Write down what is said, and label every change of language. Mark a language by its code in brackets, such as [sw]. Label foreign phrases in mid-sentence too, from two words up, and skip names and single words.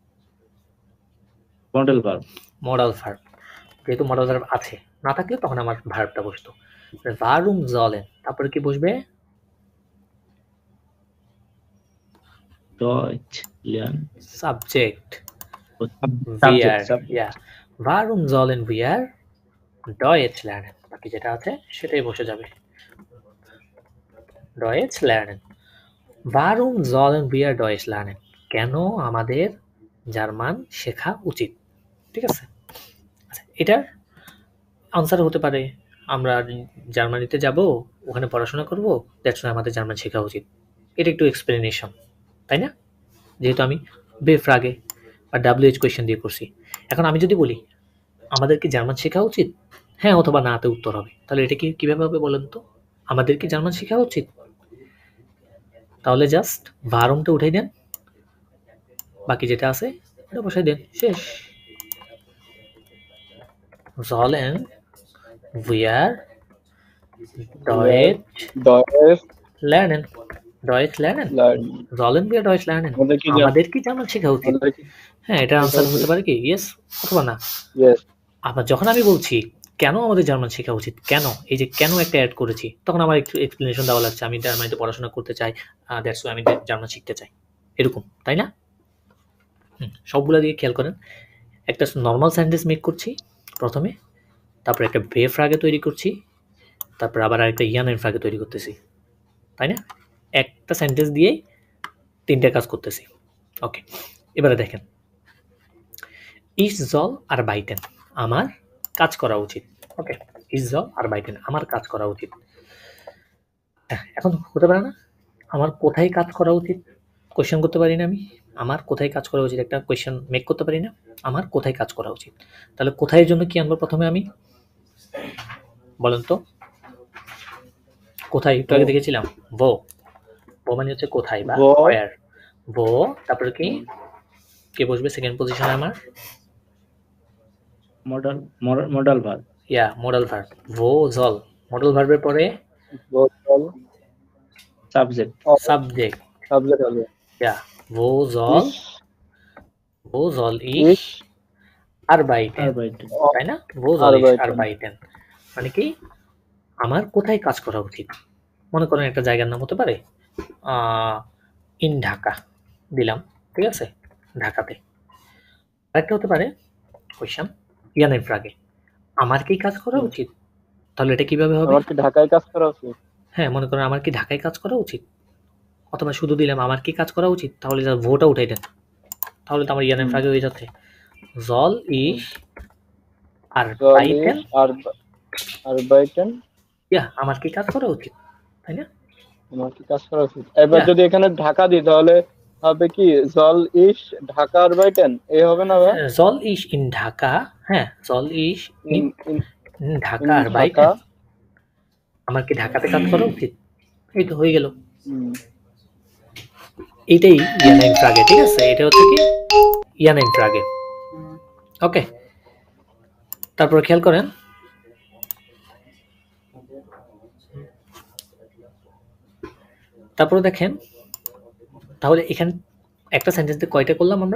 [en] modal verb modal verb, [bn] যেহেতু [en] modal verb [bn] আছে, না থাকলে তখন আমার ভার্বটা বসতো। [de] warum sollen, [bn] তারপরে কি বসবে? [de] Deutsch lernen [en] সাবজেক্ট wir, সাবজেক্ট [de] ja. Warum sollen wir Deutsch lernen? [bn] বাকি যেটা আছে সেটাই বসে যাবে। [de] Deutsch lernen. Warum sollen wir Deutsch lernen? [bn] কেন আমাদের জার্মান শেখা উচিত? ঠিক আছে? আচ্ছা, এটার আনসার হতে পারে আমরা জার্মানিতে যাব, ওখানে পড়াশোনা করব, [en] that's why [bn] আমাদের জার্মান শেখা উচিত। এটা একটু এক্সপ্লেনেশন, তাই না? যেহেতু আমি বেফ্রাগে বা [en] WH question [bn] দিয়ে করছি। এখন আমি যদি বলি আমাদের কি জার্মান শেখা উচিত? হ্যাঁ অথবা নাতে উত্তর হবে। তাহলে এটা কি কিভাবে হবে বলেন তো? আমাদের কি জার্মান শেখা উচিত? তাহলে জাস্ট ভারমটা উঠাই দেন, বাকি যেটা আছে ওটা বসাই দেন, শেষ। [de] sollen wir Deutsch Deutsch lernen? Deutsch lernen? lernen. sollen wir Deutsch lernen? [bn] আমাদের কি জার্মান আমাদের কি জার্মান শেখা উচিত? আমাদের কি হ্যাঁ, এটা আনসার হতে পারে কি ইয়েস অথবা না। [en] yes [bn] আবার যখন আমি বলছি কেন আমাদের জার্মান শেখা উচিত, কেন, এই যে কেন একটা অ্যাড করেছি, তখন আমার একটু এক্সপ্লেনেশন দেওয়া লাগছে। আমি জার্মানিতে পড়াশোনা করতে চাই, [en] that's why [bn] আমি জার্মান শিখতে চাই, এরকম, তাই না? সবগুলা দিয়ে খেয়াল করেন, একটা [en] normal sentence make [bn] করছি প্রথমে, তারপর একটা [de] W-Frage [bn] তৈরি করছি, তারপর আবার আরেকটা [de] Ja-Nein-Frage [bn] তৈরি করতেছি, তাই না? একটা সেন্টেন্স দিয়েই তিনটা কাজ করতেছি। ওকে, এবারে দেখেন, [de] ich soll arbeiten, [bn] আমার কাজ করা উচিত। ওকে, [de] ich soll arbeiten, [bn] আমার কাজ করা উচিত। এখন হতে পারে না আমার কোথায় কাজ করা উচিত, কোয়েশ্চেন করতে পারি না আমি, আমার কোথায় কাজ করা উচিত, একটা [en] question make [bn] করতে পারি না, আমার কোথায় কাজ করা উচিত। তাহলে কোথায় জন্য কি আনবো প্রথমে আমি, বলেন তো? কোথায় একটু আগে দেখেছিলাম [de] wo, wo [bn] মানে হচ্ছে কোথায় বা [de] Wo? [en] ওয়্যার। [bn] ভো, তারপরে কি কে বসবে [en] second position [bn] আমার? [en] modal verb yeah modal verb, [de] wo soll, [en] modal verb পরে [de] Wo soll [en] সাবজেক্ট সাবজেক্ট, subject হবে [de] ইয়া wo soll, ich ভো জল ich ich arbeiten, আরবাইটেন [bn] তাই না? [de] wo soll ich arbeiten. [bn] arbeiten মানে কি আমার কোথায় কাজ করা উচিত। মনে করেন একটা জায়গার নাম হতে পারে ইন ঢাকা দিলাম, ঠিক আছে, ঢাকাতে। আরেকটা হতে পারে কোয়েশ্চেন [de] Ja-Nein-Frage, [bn] আমার কি কাজ করা উচিত। তাহলে এটা কিভাবে হবে? আমার কি ঢাকায় কাজ করা উচিত? হ্যাঁ, মনে করেন আমার কি ঢাকায় কাজ করা উচিত, অথবা শুধু দিলাম আমার কি কাজ করা উচিত, তাহলে যা ভোটা উঠাই দেন, তাহলে তো আমার [de] Ja-Nein-Frage [bn] হয়ে যাচ্ছে [de] soll ich Soll arbeiten, ich arbeiten? [bn] ইয়া আমার কি কাজ করা উচিত, তাই না? আমার কি কাজ করা উচিত? এবার Yeah. যদি এখানে ঢাকা দিই তাহলে হবে কি [de] soll ich ঢাকা arbeiten? [bn] এই হবে না ভাই? [de] soll ich in ঢাকা, হ্যাঁ soll ich in ঢাকা in arbeiten, ঢাকা [bn] আমার কি ঢাকাতে কাজ করা উচিত, এই তো হয়ে গেল। হুম, এটাই [de] Ja-Nein-Frage, [bn] ঠিক আছে, এটা হচ্ছে কি [de] Ja-Nein-Frage. [bn] ওকে, তারপর খেয়াল করেন তারপরে দেখেন, তাহলে এখানে একটা সেন্টেন্সে কয়টা করলাম আমরা?